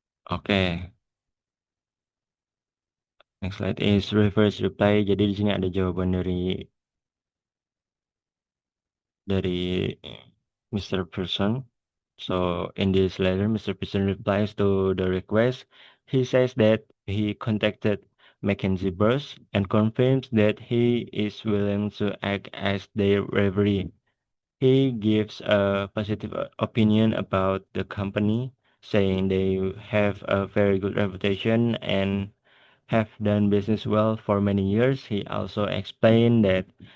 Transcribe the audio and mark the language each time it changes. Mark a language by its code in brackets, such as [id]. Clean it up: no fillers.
[en] Oke, next slide is reverse reply. [id] Jadi di sini ada jawaban dari Mr. [en] Person. So in this letter, Mr. Person replies to the request. He says that he contacted Mackenzie Bros and confirms that he is willing to act as their referee. He gives a positive opinion about the company, saying they have a very good reputation and have done business well for many years. He also explained that